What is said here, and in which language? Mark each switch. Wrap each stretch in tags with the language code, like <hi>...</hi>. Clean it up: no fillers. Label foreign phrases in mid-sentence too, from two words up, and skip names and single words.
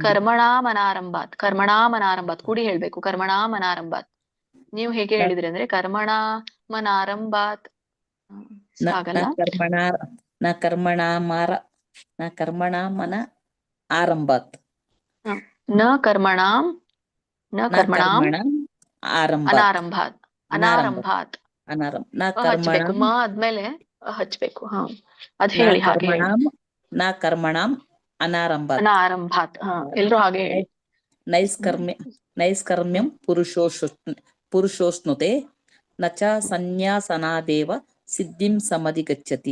<sa>ಕರ್ಮಣಾಮನಾರಂಭಾತ್</sa> <kn>ಕೂಡಿ ಹೇಳ್ಬೇಕು.</kn> <sa>ಕರ್ಮಣಾಮನಾರಂಭಾತ್.</sa> <kn>ನೀವು ಹೇಗೆ ಹೇಳಿದ್ರಿ ಅಂದ್ರೆ</kn> <sa>ಕರ್ಮಣಾಮನಾರಂಭಾತ್ ನ</sa> <kn>ಆಗಲ್ಲ.</kn> <sa>ಕರ್ಮಣ ನ ಕರ್ಮಣಾಮಾರ ನ ಕರ್ಮಣಾಮನ ಆರಂಭಾತ್ ಹ. ನ ಕರ್ಮಣಾಂ ನ ನ ಕರ್ಮಣಾಂ ಕರ್ಮಣ ಆರಂಭಾತ್ ಅನಾರಂಭಾತ್ ಅನಾರಂಭಾತ್ ಅನಾರಂಭಾತ್ ನ</sa> <kn>ಹಚ್ಬೇಕು.</kn> <sa>ಕರ್ಮಣಂ</sa> <kn>ಆದ್ಮೇಲೆ ಹಚ್ಬೇಕು. ಹ ಅದ್</kn> <sa>ನ</sa> <kn>ಹೇಳಿ, ಹಾಗೆ ಹೇಳಿ.</kn> <sa>ಕರ್ಮಣಾಂ ನ ಕರ್ಮಣಾಂ ಅನಾರಂಭಾತ್ ಅನಾರಂಭಾತ್.</sa> <kn>ಎಲ್ರು ಹಾಗೆ ಹೇಳಿ.</kn> <sa>ನೈಷ್ಕರ್ಮ್ಯ ನೈಷ್ಕರ್ಮ್ಯಂ ಪುರುಷೋಷ್ಣುತೆ ನ ಚ ಸನ್ಯಾಸನಾದೇವ ಸಿದ್ಧಿಂ ಸಮಧಿಗಚ್ಚತಿ.</sa>